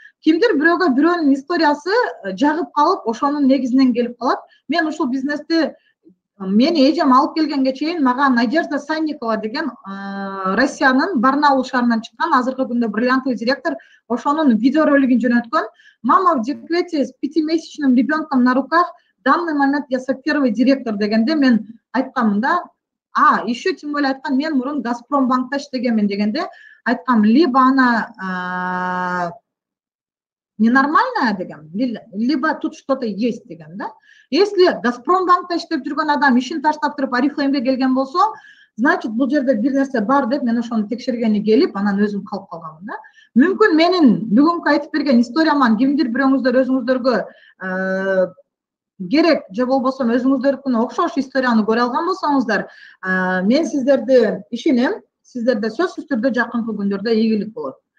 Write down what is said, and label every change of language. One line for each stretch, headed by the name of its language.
Kyrgyz: Кимдир бирөөгө бирөөнүн историясы жагып калып, ошонун негизинен келип калат. Мен ушул бизнести мени эжем алып келгенге чейин мага Надежда Санникова деген Россиянын Барнаул шаарынан чыккан, азыркы күндө
Russian: бриллиантовый
Kyrgyz: директор, ошонун видеоролигин жөнөткөн.
Russian: Мама в декрете с 5-месячным ребенком на руках, в данный момент я первый директор
Kyrgyz: дегенде мен айткамын да.
Russian: Еще тем более
Kyrgyz: айткан, мен мурун Газпромбанкта иштегенмин дегенде айткам,
Russian: либо она ненормальная
Kyrgyz: деген,
Russian: либо тут что-то есть
Kyrgyz: деген да.
Russian: Если
Kyrgyz: Газпромбанкта иштеп жүргөн адам ишин таштап туруп Oriflame'ге келген болсо,
Russian: значит,
Kyrgyz: бул жерде бир нерсе бар деп мен ошону текшергени келип, анан өзүм калып калганмын да. Мүмкүн менин бүгүнкү айтып берген историяман кимдир бирөөңүздөр өзүңүздөргө керек, же болбосо өзүңүздөрдүкүнө окшош историяны көрө алган болсоңуздар, мен сиздерди ишенем, сиздерде сөзсүз түрдө жакынкы күндөрдө ийгилик болот.